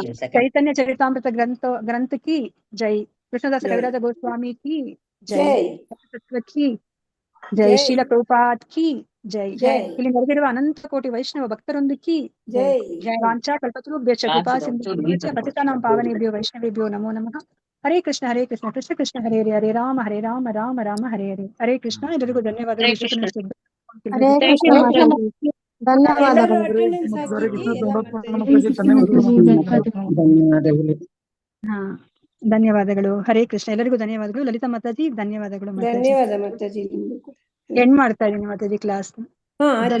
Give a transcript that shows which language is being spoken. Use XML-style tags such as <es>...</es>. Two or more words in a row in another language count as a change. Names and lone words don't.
<hi>चैतन्य चरितामृत ग्रंथ की जय, कृष्णदास कविराज गोस्वामी की जय, तत्व की जय, शील प्रभुपाद की जय.</hi> <kn>ಇಲ್ಲಿ ನೆರೆದಿರುವ ಅನಂತ ಕೋಟಿ ವೈಷ್ಣವ ಭಕ್ತರೊಂದು</kn> <hi>की जय.</hi> <sa>वांछा कल्पतरुभ्यश्च कृपा सिंधुभ्यश्च पतितानां पावनेभ्यो वैष्णवेभ्यो नमो नमः. हरे कृष्ण कृष्ण कृष्ण हरे हरे, हरे राम राम राम हरे हरे. हरे कृष्ण.</sa> <kn>ಎಲ್ಲರಿಗೂ ಧನ್ಯವಾದಗಳು.</kn> <sa>हरे कृष्ण</sa> <kn>ಮಾತಾಜಿ. ಧನ್ಯವಾದಗಳು. ಹಾ, ಧನ್ಯವಾದಗಳು.</kn> <sa>हरे कृष्ण.</sa> <kn>ಎಲ್ಲರಿಗೂ ಧನ್ಯವಾದಗಳು. ಲಲಿತಾ ಮಾತಾಜಿ ಧನ್ಯವಾದಗಳು. ಧನ್ಯವಾದ ಮಾತಾಜಿ. ಎಂಡ್ ಮಾಡ್ತಾ ಇದೀನಿ ಮಾತಾಜಿ ಕ್ಲಾಸ್.</kn>